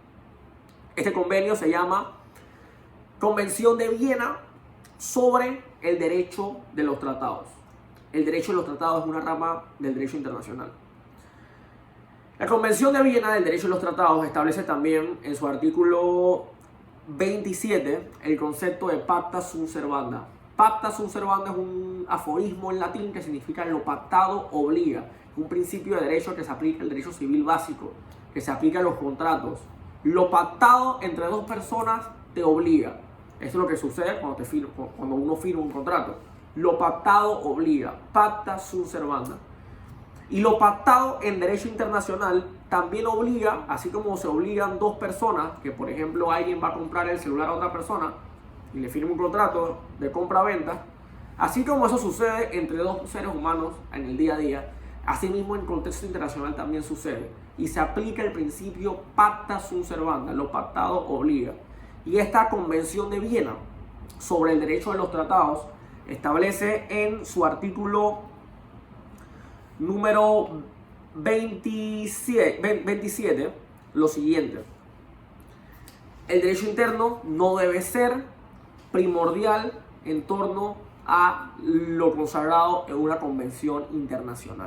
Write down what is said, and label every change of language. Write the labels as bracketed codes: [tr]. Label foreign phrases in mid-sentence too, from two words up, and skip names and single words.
[es] Este convenio se llama Convención de Viena sobre el derecho de los tratados. El derecho de los tratados es una rama del derecho internacional. La Convención de Viena del derecho de los tratados establece también en su artículo 27, el concepto de [la] pacta sunt servanda. Pacta sunt servanda [es] es un aforismo en latín que significa lo pactado obliga. Un principio de derecho que se aplica, el derecho civil básico, que se aplica a los contratos. Lo pactado entre dos personas te obliga. Eso es lo que sucede cuando uno firma un contrato. Lo pactado obliga. [la] Pacta sunt servanda. [es] Y lo pactado en derecho internacional también obliga, así como se obligan dos personas, que por ejemplo alguien va a comprar el celular a otra persona y le firma un contrato de compra-venta, así como eso sucede entre dos seres humanos en el día a día, asimismo en contexto internacional también sucede. Y se aplica el principio [la] pacta sunt servanda, [es] lo pactado obliga. Y esta Convención de Viena sobre el derecho de los tratados establece en su artículo número 27 lo siguiente: el derecho interno no debe ser primordial en torno a lo consagrado en una convención internacional.